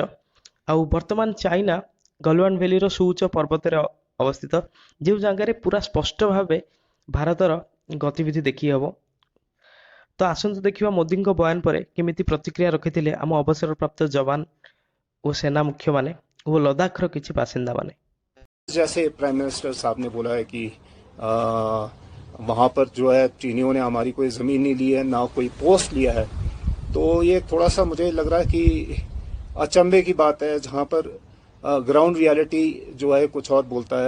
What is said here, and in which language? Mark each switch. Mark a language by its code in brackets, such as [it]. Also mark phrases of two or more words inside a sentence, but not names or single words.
[or] ଆଉ ବର୍ତ୍ତମାନ ଚାଇନା ଗଲୱାନ ଭ୍ୟାଲିର ସୁଉଚ୍ଚ ପର୍ବତରେ ଅବସ୍ଥିତ, ଯେଉଁ ଜାଗାରେ ପୁରା ସ୍ପଷ୍ଟ ଭାବେ ଭାରତର ଗତିବିଧି ଦେଖି ହେବ। ତ ଆସନ୍ତୁ ଦେଖିବା ମୋଦିଙ୍କ ବୟାନ ପରେ କେମିତି ପ୍ରତିକ୍ରିୟା ରଖିଥିଲେ ଆମ ଅବସରପ୍ରାପ୍ତ ଯବାନ ଓ ସେନା ମୁଖ୍ୟମାନେ ଓ ଲଦାଖର କିଛି ବାସିନ୍ଦାମାନେ। [hi] जैसे [en] prime minister [hi] साहब ने बोला है कि वहाँ पर जो है चीनियों ने हमारी कोई ज़मीन नहीं ली है, ना कोई पोस्ट लिया है, तो ये थोड़ा सा मुझे लग रहा है कि अचंभे की बात है, जहाँ पर [en] ground reality [hi] जो है कुछ और बोलता है।